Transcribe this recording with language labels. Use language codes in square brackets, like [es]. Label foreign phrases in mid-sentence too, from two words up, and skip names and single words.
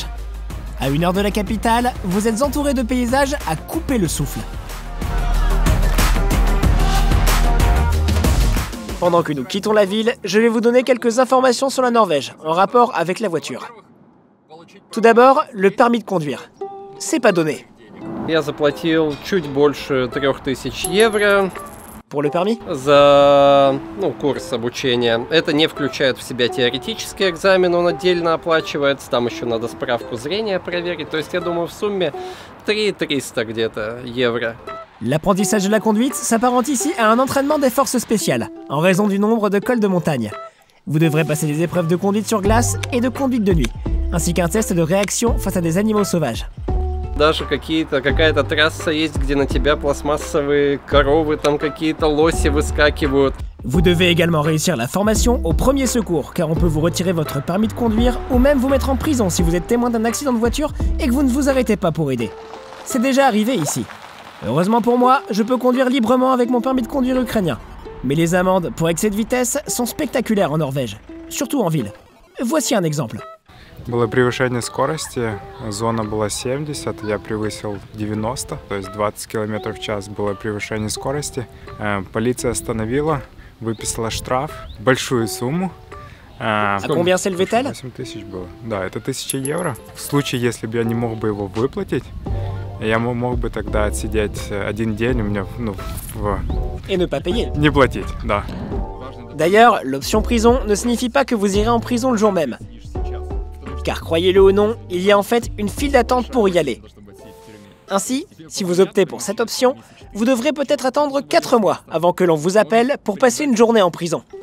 [fr] À 1 heure de la capitale, vous êtes entouré de paysages à couper le souffle. Pendant que nous quittons la ville, je vais vous donner quelques informations sur la Norvège, en rapport avec la voiture. Tout d'abord, le permis de conduire. C'est pas donné. [ru] Я заплатил чуть больше 3000 евро [fr] Pour le permis, [ru] за курс обучения. Это не включает в себя теоретический экзамен, он отдельно оплачивается. Там еще надо справку зрения проверить. То есть, я думаю, в сумме 3300 где-то евро. [fr] l'apprentissage de la conduite s'apparente ici à un entraînement des forces spéciales, en raison du nombre de cols de montagne. Vous devrez passer des épreuves de conduite sur glace et de conduite de nuit, ainsi qu'un test de réaction face à des animaux sauvages. [ru] Даже какая-то трасса есть, где на тебя пластмассовые коровы, там какие-то лоси выскакивают. [fr] Vous devez également réussir la formation au premier secours, car on peut vous retirer votre permis de conduire ou même vous mettre en prison si vous êtes témoin d'un accident de voiture et que vous ne vous arrêtez pas pour aider. C'est déjà arrivé ici. Heureusement pour moi, je peux conduire librement avec mon permis de conduire ukrainien. Mais les amendes pour excès de vitesse sont spectaculaires en Norvège, surtout en ville. Voici un exemple. [ru] Было превышение скорости, зона была 70, я превысил 90, то есть 20 км в час было превышение скорости. Полиция остановила, выписала штраф, большую сумму. [fr] À combien s'élevait-elle? [ru] 8 000 было. Да, это 1000 евро. В случае, если бы я не мог бы его выплатить, я мог бы тогда отсидеть 1 день у меня, [fr] Et ne pas payer. [ru] Не платить, да. [fr] D'ailleurs, l'option prison ne signifie pas que vous irez en prison le jour même. Car croyez-le ou non, il y a en fait une file d'attente pour y aller. Ainsi, si vous optez pour cette option, vous devrez peut-être attendre 4 mois avant que l'on vous appelle pour passer une journée en prison.